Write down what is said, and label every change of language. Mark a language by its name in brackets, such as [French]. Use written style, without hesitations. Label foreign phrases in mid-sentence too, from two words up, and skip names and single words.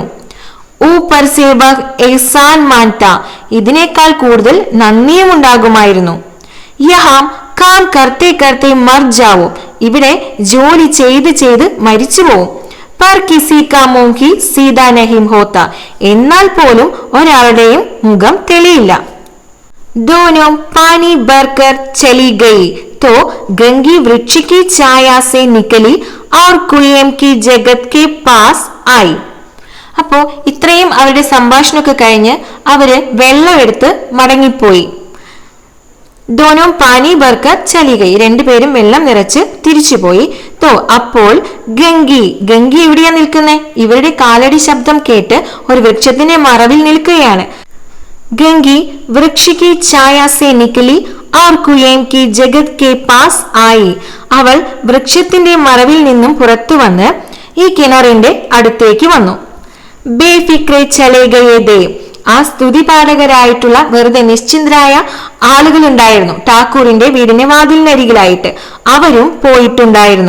[Hindi] ऊपर से वह एहसान मानता [Malayalam] ഇതിനേക്കാൾ കൂടുതൽ നന്ദിയും ഉണ്ടാകുമായിരുന്നു. [Hindi] यहाँ काम करते करते मर जाओ [Malayalam] ഇവിടെ ജോലി ചെയ്ത് ചെയ്ത് മരിച്ചു പോവും. [Hindi] पर किसी का मुँह ही सीधा नहीं होता [Malayalam] എന്നാൽ പോലും ഒരാളുടെയും മുഖം തെളിയില്ല. [Hindi] दोनों पानी भरकर चली गई तो गंगी वृक्ष की छाया से निकली और कुएं की जगत के पास आई. [Malayalam] അപ്പോ ഇത്രയും അവരുടെ സംഭാഷണമൊക്കെ കഴിഞ്ഞ് അവര് വെള്ളമെടുത്ത് മടങ്ങിപ്പോയി. [Hindi] दोनों पानी भरकर चली गई [Malayalam] രണ്ടുപേരും വെള്ളം നിറച്ച് തിരിച്ചുപോയി. തോ അപ്പോൾ ഗംഗി, ഗംഗി എവിടെയാ നിൽക്കുന്നേ? ഇവരുടെ കാലടി ശബ്ദം കേട്ട് ഒരു വൃക്ഷത്തിന്റെ മറവിൽ നിൽക്കുകയാണ്. [Hindi] ഗംഗി വൃക്ഷ की छाया से निकली और कुएं की जगत के पास आई. [Malayalam] അവൾ വൃക്ഷത്തിന്റെ മറവിൽ നിന്നും പുറത്തു വന്ന് ഈ കിണറിന്റെ അടുത്തേക്ക് വന്നു. [Hindi] बेफ़िक्रे चले गए थे [Malayalam] ആ സ്തുതി പാഠകരായിട്ടുള്ള വെറുതെ നിശ്ചിന്തരായ ആളുകൾ ഉണ്ടായിരുന്നു ഠാക്കൂറിന്റെ വീടിന്റെ വാതിലിനരികിലായിട്ട്. അവരും പോയിട്ടുണ്ടായിരുന്നു.